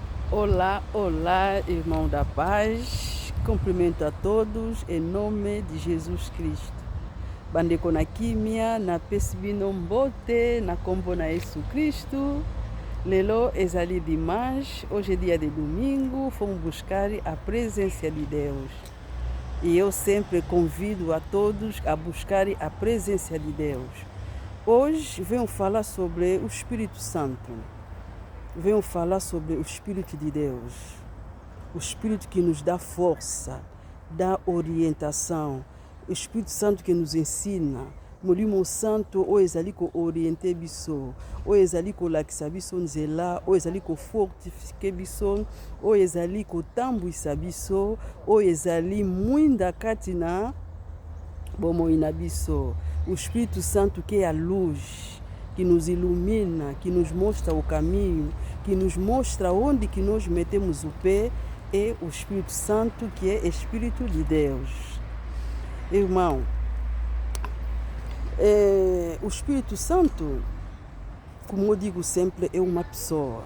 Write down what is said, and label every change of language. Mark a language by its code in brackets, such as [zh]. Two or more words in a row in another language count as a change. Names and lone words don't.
[pt] Olá, olá, irmão da paz. Cumprimento a todos em nome de Jesus Cristo. [ln] Bandeko na kimia, na pesibino mbote, na kombo na Jesus Cristo. Lelo ezali dimanche, [pt] hoje é dia de domingo, fomos buscar a presença de Deus. E eu sempre convido a todos a buscar a presença de Deus. Hoje venho falar sobre o Espírito Santo. Venho falar sobre o Espírito de Deus. O Espírito que nos dá força, dá orientação. O Espírito Santo que nos ensina. [ln] Molimo Santo, ou ezali ko oriente biso, ou ezali ko lakisa biso nzela, ou ezali ko fortifique biso, ou ezali ko tambwisa biso, ou ezali mwinda kati na bomoi na biso. [pt] O Espírito Santo que é a luz, que nos ilumina, que nos mostra o caminho, que nos mostra onde que nós metemos o pé, é o Espírito Santo, que é Espírito de Deus. Irmão, o Espírito Santo, como eu digo sempre, é uma pessoa.